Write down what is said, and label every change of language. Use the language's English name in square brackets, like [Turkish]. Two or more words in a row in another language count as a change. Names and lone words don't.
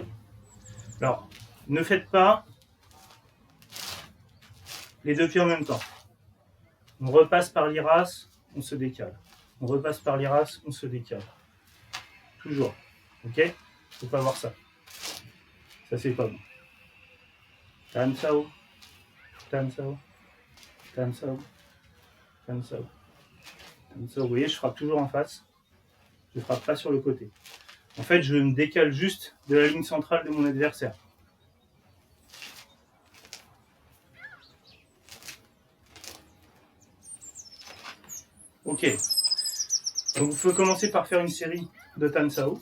[French] Alors, ne faites pas les deux pieds en même temps. On repasse par l'Iras, on se décale. On repasse par l'Iras, on se décale. Toujours. Ok ? Il ne faut pas voir ça. Ça, c'est pas bon. Tan Sao, Tan Sao, Tan Sao, Tan Sao, Tan Sao. Vous voyez, je frappe toujours en face. Je ne frappe pas sur le côté. En fait, je me décale juste de la ligne centrale de mon adversaire. Ok. Donc, vous pouvez commencer par faire une série de Tansao.